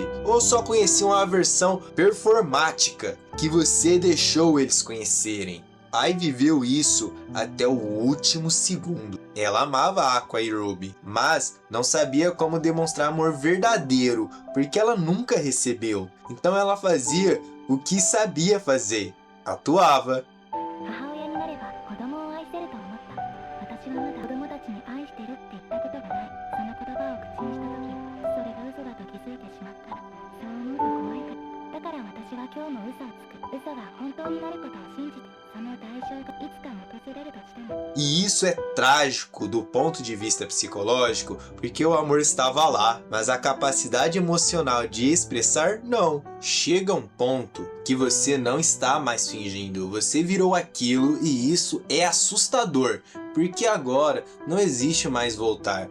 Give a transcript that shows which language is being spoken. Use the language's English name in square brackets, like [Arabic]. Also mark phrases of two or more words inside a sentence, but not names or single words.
[Portuguese] Ou só conheciam a versão performática que você deixou eles conhecerem? Ai viveu isso até o último segundo. Ela amava Aqua e Ruby, mas não sabia como demonstrar amor verdadeiro, porque ela nunca recebeu. Então ela fazia o que sabia fazer. Atuava. [Japanese] 母親になれば子供を愛せると思った。私はまだ子供たちに愛してるって言ったことがない。その言葉を口にした時、それが嘘だと気づいてしまったら、そう思うと怖いから。だから私は今日も嘘をつく。嘘が本当になることを信じて、その代償がいつか訪れるとしても。 [Portuguese] E isso é trágico do ponto de vista psicológico, porque o amor estava lá, mas a capacidade emocional de expressar, não. Chega um ponto que você não está mais fingindo, você virou aquilo e isso é assustador, porque agora não existe mais voltar.